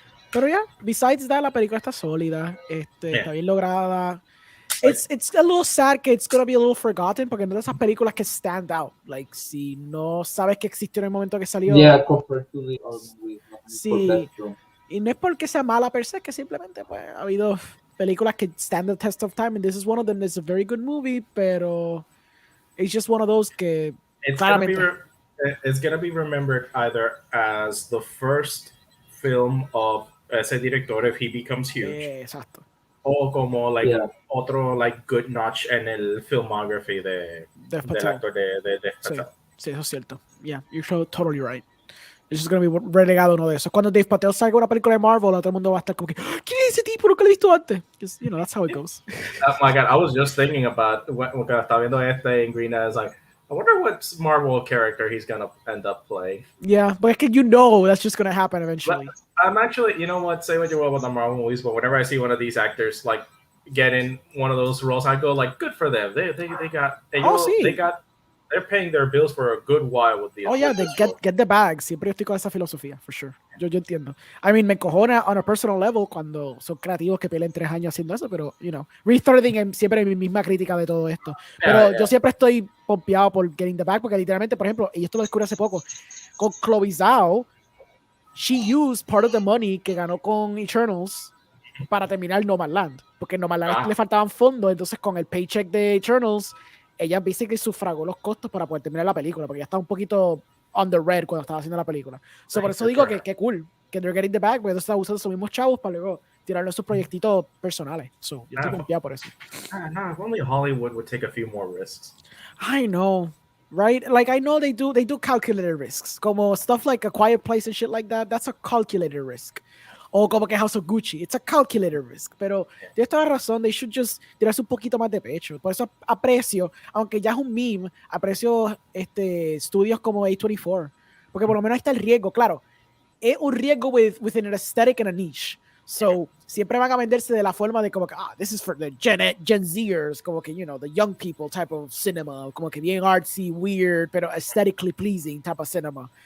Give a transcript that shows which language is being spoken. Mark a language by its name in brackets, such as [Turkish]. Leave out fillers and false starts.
[Spanish] Pero [English] besides that, [Spanish] la película está sólida. Está bien lograda. [English] It's a little sad que it's gonna be a little forgotten, [Spanish] porque no es de esas películas que [English] stand out. [Spanish] Like, si no sabes que existió en el momento que salió. [English] Yeah, compared to the other movies. [Spanish] Sí. Y no es porque sea mala per se, que simplemente pues ha habido películas que [English] stand the test of time, and this is one of them. It's a very good movie, [Spanish] pero [English] it's just one of those que it's gonna be remembered either as the first film of ese director if he becomes huge. [Spanish] Exacto. O como otro [English] good notch [Spanish] en el filmography del actor de Dev Patel. Sí, eso es cierto. [English] Yeah, you're totally right. It's just gonna be [Spanish] relegado uno de esos. Cuando Dev Patel salga una película de Marvel, todo el mundo va a estar como que, ¿quién es ese tipo? Nunca lo he visto antes. [English] Because, you know, that's how it goes. Oh my God, I was just thinking about when [Spanish] estaba viendo en [English] Green as like, I wonder what Marvel character he's gonna end up playing. Yeah, but that's just gonna happen eventually. But I'm actually, you know what? Say what you will about the Marvel movies, but whenever I see one of these actors like get in one of those roles, I go like, good for them. They got they're paying their bills for a good while with the. Oh yeah, they get the bag. [Spanish] Siempre yo estoy con esa filosofía, [English] for sure. [Spanish] Yo entiendo. [English] I mean, [Spanish] me encojona [English] on a personal level [Spanish] cuando son creativos que peleen 3 años haciendo eso, pero, restarting siempre mi misma crítica de todo esto. Pero yo siempre estoy pompeado por [English] getting the bag, [Spanish] porque literalmente, por ejemplo, y esto lo descubrí hace poco, con Chloe Zhao, [English] she used part of the money [Spanish] que ganó con Eternals para terminar Nomadland, porque Nomadland le faltaban fondos, entonces con el paycheck de Eternals, ella basically sufragó los costos para poder terminar la película, porque ya estaba un poquito [English] on the red [Spanish] cuando estaba haciendo la película. So, por eso digo que cool, que [English] they're getting the bag, [Spanish] porque están usando esos mismos chavos para luego tirarlo en sus proyectitos personales. So, yo estoy confiado por eso. [English] No, if only Hollywood would take a few more risks. I know, right? Like, I know they do calculated risks, como stuff like A Quiet Place and shit like that. That's a calculated risk. [Spanish] O como que [English] House of Gucci. It's a calculated risk. [Spanish] Pero tienes toda la razón. [English] They should just [Spanish] tirarse un poquito más de pecho. Por eso aprecio, aunque ya es un meme, aprecio estudios como A24. Porque por lo menos ahí está el riesgo. Claro, es un riesgo [English] within an aesthetic and a niche. So, [Spanish] siempre van a venderse de la forma de como que, [English] this is for the Gen Zers, como que, the young people type of cinema, [Spanish] como que bien [English] artsy, weird, [Spanish] pero [English] aesthetically pleasing type of cinema.